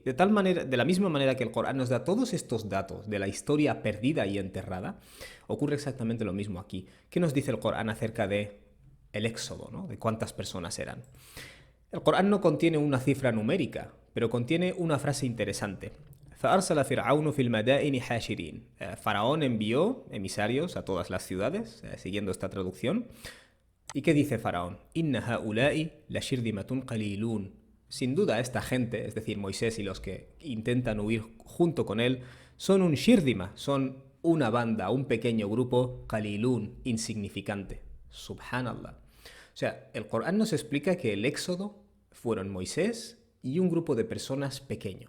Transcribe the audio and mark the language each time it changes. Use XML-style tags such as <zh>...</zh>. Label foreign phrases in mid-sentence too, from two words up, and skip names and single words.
<es>De tal manera, de la misma manera que el Corán nos da todos estos datos de la historia perdida y enterrada, ocurre exactamente lo mismo aquí. ¿Qué nos dice el Corán acerca de el éxodo, ¿no? De cuántas personas eran. El Corán no contiene una cifra numérica, pero contiene una frase interesante.</es> <ar>فأرسل فرعون في المدائن حاشرين.</ar> <es>Faraón envió emisarios a todas las ciudades, siguiendo esta traducción. ¿Y qué dice Faraón?</es> <ar>إن هؤلاء لشرذمة قليلون.</ar> <es>Sin duda esta gente, es decir, Moisés y los que intentan huir junto con él, son un shirdima, son una banda, un pequeño grupo, qalilun, insignificante. Subhanallah. O sea, el Corán nos explica que el éxodo fueron Moisés y un grupo de personas pequeño.</es>